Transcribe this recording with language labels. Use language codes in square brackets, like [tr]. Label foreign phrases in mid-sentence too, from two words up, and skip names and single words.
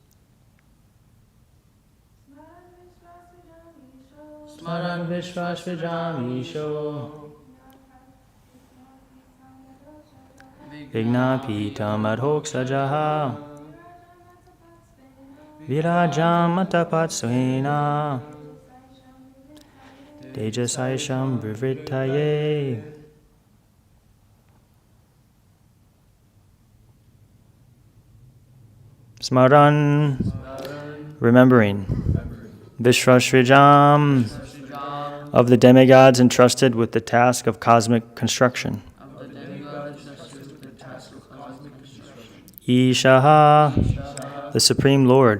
[sa] स्मरन् विश्वसृजाम् ईशो विज्ञापितम् अधोक्षजः विराजम् अतपत् सेन तेजसैषाम् विवृत्तये. Smaran, [en] remembering. Vishvasrijam, of the demigods entrusted with the task of cosmic construction. Ishaha, the Supreme Lord.